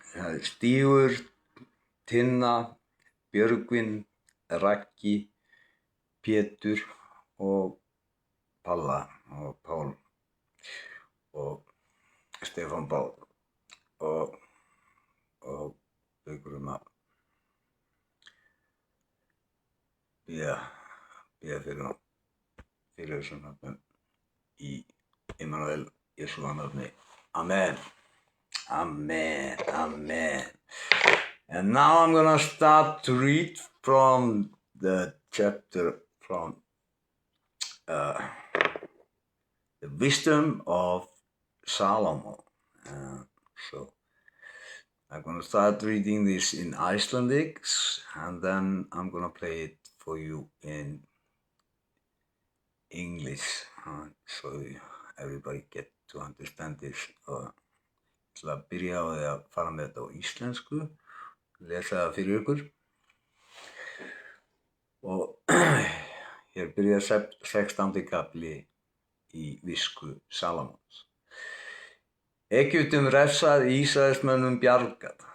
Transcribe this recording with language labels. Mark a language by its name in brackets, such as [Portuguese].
[Icelandic] Það er Stígur, Tinna, Björgvin, Raggi, Pétur og Palla og Pál og Stefán Pál og ykkur að biðja fyrir þessu nöfnum í Immanuel Yeshua nafni. Amen, amen, amen. [English] And now I'm gonna start to read from the chapter from the wisdom of Solomon. So I'm gonna start reading this in Icelandic, and then I'm gonna play it for you in English, so everybody get to understand this. [Icelandic] Ég ætla að byrja á því að fara með þetta á íslensku, lesa það fyrir ykkur. Og hér byrjar 16. kafli í visku Salómons. Egyptum refsað, Ísraelsmönnum bjargað.